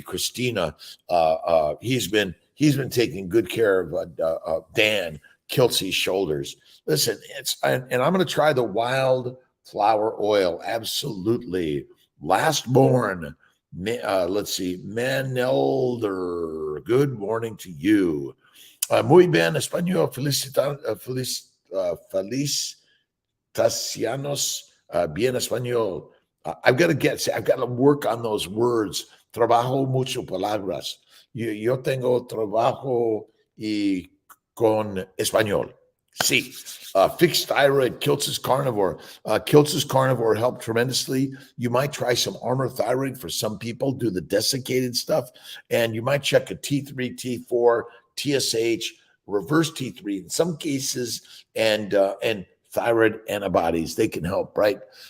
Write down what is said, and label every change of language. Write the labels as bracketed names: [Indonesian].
[English] Christina, he's been taking good care of Dan Kiltzy's shoulders. Listen, and I'm going to try the wild flower oil. Absolutely. Lastborn. Let's see, Manelder, good morning to you. [Spanish] Muy bien, español, felicitaciones, bien español. [English] I've got to work on those words. [Spanish] Trabajo mucho palabras. Yo tengo trabajo y con español. [English] Sí. Fixed thyroid, Kiltz's Carnivore. Kiltz's Carnivore helped tremendously. You might try some Armor Thyroid for some people, do the desiccated stuff, and you might check a T3, T4, TSH, reverse T3 in some cases, and thyroid antibodies. They can help, right?